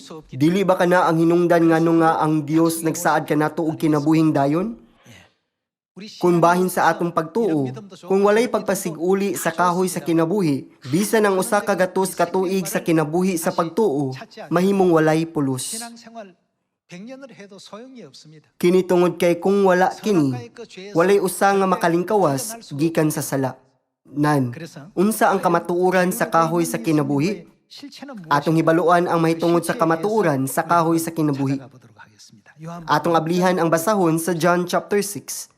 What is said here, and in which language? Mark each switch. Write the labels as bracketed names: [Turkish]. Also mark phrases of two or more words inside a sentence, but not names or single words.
[Cebuano] Dili ba kana ang hinungdan ngano nga ang Dios nagsaad kanato og kinabuhing dayon? Kung bahin sa atong pagtuo, kung walay pagpasiguli sa kahoy sa kinabuhi, bisan ang usa ka gatos ka tuig sa kinabuhi sa pagtuo, mahimong walay pulos. [Korean] 신앙생활 100년을 해도 소용이 없습니다. [Cebuano] Kini tungod kay kung wala kini, walay usa nga makalingkawas gikan sa sala. Nan, unsa ang kamatuoran sa kahoy sa kinabuhi? Atong hibaluan ang mahitungod sa kamatuoran sa kahoy sa kinabuhi. Atong ablihan ang basahon sa John chapter 6.